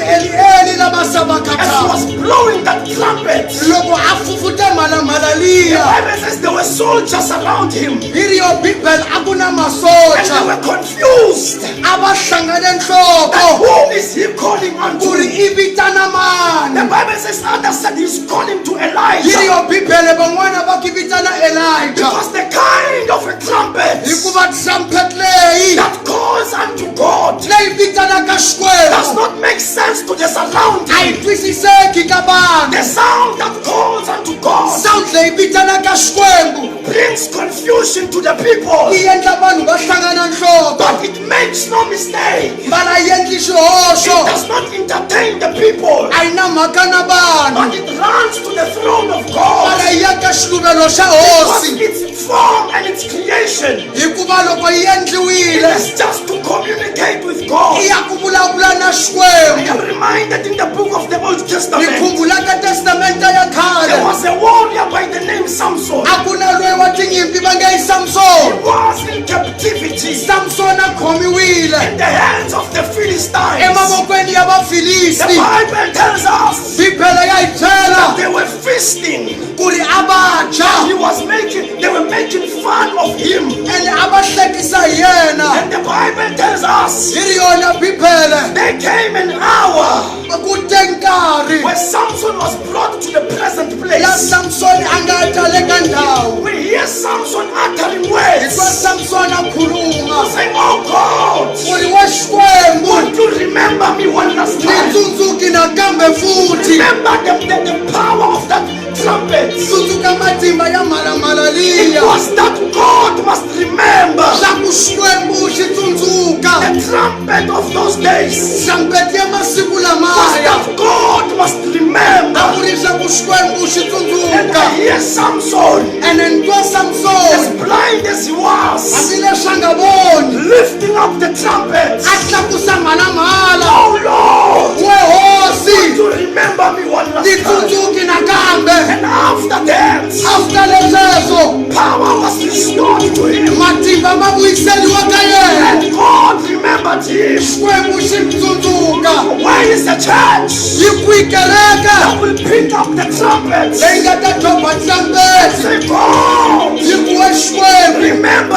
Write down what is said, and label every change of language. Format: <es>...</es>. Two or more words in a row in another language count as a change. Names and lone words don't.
<en>As he was blowing that trumpet, the Bible says there were so soldiers around him. And they</en> <ts>akunamasosha</ts> <en>were confused.</en> <ts>abahlangane</ts> <en>That</en> <ts>enhloko</ts> <en>who is he calling unto?</en> <ts>kuri ibitana</ts> <en>The</en> <ts>mani</ts> <en>Bible says others said he's calling to Elijah.</en> <ts>iriyo bibele van'wana va kivitana Elijah</ts> <en>Because the kind of a trumpet</en> <ts>hikuva trumpet leyi</ts> <en>that calls unto God</en> <ts>leyi vitanaka</ts> <en>does</en> <ts>Xikwembu</ts> <en>not make sense to the surrounding.</en> <ts>a yi twisiseki ka vanhu</ts> <en>The sound that calls unto God</en> <ts>sound leyi vitanaka Xikwembu</ts> <en>brings confusion to the people,</en> <ts>yi endla vanhu va hlangana nhloko</ts> <en>but it makes no mistake.</en> <ts>mbala yi endli</ts> <en>It</en> <ts>xihoxo</ts> <en>does not entertain the people,</en> <ts>a yi na mhaka na vanhu</ts> <en>but it runs to the throne of God.</en> <ts>mbala yi ya ka xiluvelo xa</ts> <en>Because</en> <ts>hosi</ts> <en>its form and its creation</en> <ts>hikuva loko yi</ts> <en>it</en> <ts>endliwile</ts> <en>is just to communicate with God.</en> <ts>i ya ku vulavula na</ts> <en>I</en> <ts>Xikwembu</ts> <en>am reminded in the book of the Old</en> <ts>ni</ts> <en>Testament,</en> <ts>khumbula ka testamenta ya</ts> <en>there</en> <ts>khale</ts> <en>was a warrior by the name Samson.</en> <ts>a ku na loyi wa tinyimpi va nge i</ts> <en>He Samson was in captivity</en> <ts>Samson a khomiwile</ts> <en>in the hands of the Philistines.</en> <ts>emavokweni ya</ts> <en>The</en> <ts>vafilisti</ts> <en>Bible tells us</en> <ts>bibele ya hi</ts> <en>that</en> <ts>byela</ts> <en>they were feasting.</en> <ts>ku ri a va dya</ts> <en>They were making fun of him.</en> <ts>ene a va hlekisa hi yena</ts> <en>And the Bible tells us</en> <ts>hi ri yona bibele</ts> <en>there came an hour</en> <ts>ku te nkarhi</ts> <en>where Samson was brought to the present</en> <ts>la</ts> <en>place.</en> <ts>Samson a nga ta le ka ndhawu</ts> <en>We hear Samson uttering</en> <ts>hi</ts> <en>words</en> <ts>twa Samson a khuluma</ts> <en>saying, "Oh God,</en> <ts>ku ri wa Xikwembu</ts> <en>won't you remember me one last</en> <ts>ni</ts> <en>time?</en> <ts>tsundzuki nakambe futhi</ts> <en>Remember the power of that trumpet.</en> <ts>tsundzuka matimba ya mhalamhala</ts> <en>It</en> <ts>liya</ts> <en>was that God must remember</en> <ts>swa ku Xikwembu xi tsundzuka</ts> <en>the trumpet of those days.</en> <ts>trumpet ya masiku</ts> <en>Was</en> <ts>lamaya</ts> <en>that God must remember."</en> <ts>a ku ri swa ku Xikwembu xi</ts> <en>And</en> <ts>tsundzuka</ts> <en>I hear Samson,</en> <ts>ene ni twa</ts> <en>as Samson blind as he was,</en> <ts>hambileswi a nga voni</ts> <en>lifting up the trumpet.</en> <ts>a tlakusa mhalamhala</ts> <en>Oh Lord,</en> <ts>we hosi</ts> <en>to remember me one last</en> <ts>ni</ts> <en>time.</en> <ts>tsundzuki nakambe</ts> <en>And after that,</en> <ts>after lesweswo</ts> <en>power was restored to him.</en> <ts>matimba ma vuyiseliwa ka yena</ts> <en>And God remembered him.</en> <ts>Xikwembu xi n'wi tsundzuka</ts> <en>Where is the church</en> <ts>yi kwi kereka</ts> <en>that will pick up the trumpet?</en> <ts>leyi nga ta dyoba trumpeti</ts> <en>Say, God,</en> <ts>yi kuwe Xikwembu</ts> <en>remember</en>